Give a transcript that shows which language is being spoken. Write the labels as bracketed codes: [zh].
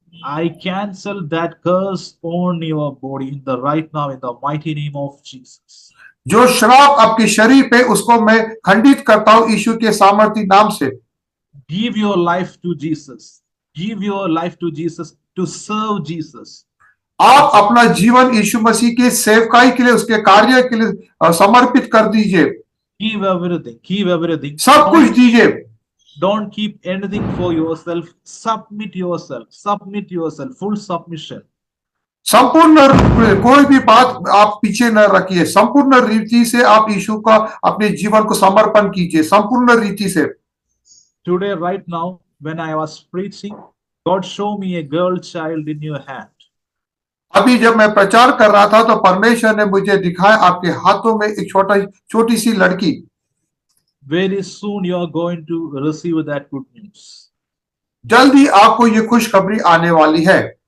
[en] I cancel that curse on your body in the right now in the mighty name of Jesus. [hi] जो श्राप आपके शरीर पे, उसको मैं खंडित करता हूं यीशु के सामर्थी नाम से। [en] Give your life to Jesus. Give your life to Jesus to serve Jesus. [hi] आप अपना जीवन यीशु मसीह के सेवकाई के लिए, उसके कार्य के लिए समर्पित कर दीजिए। [en] Give everything. Give everything. [hi] सब कुछ दीजिए। [en] Don't keep anything for yourself. Submit yourself. Submit yourself. Full submission. [hi] संपूर्ण कोई भी बात आप पीछे न रखिए। संपूर्ण रीति से आप यीशु का अपने जीवन को समर्पण कीजिए, संपूर्ण रीति से। [en] Today, right now, when I was preaching, God showed me a girl child in your hand. [hi] अभी जब मैं प्रचार कर रहा था तो परमेश्वर ने मुझे दिखाया आपके हाथों में एक छोटी सी लड़की। [en] Very soon you are going to receive that good news. [hi] जल्दी आपको ये खुशखबरी आने वाली है।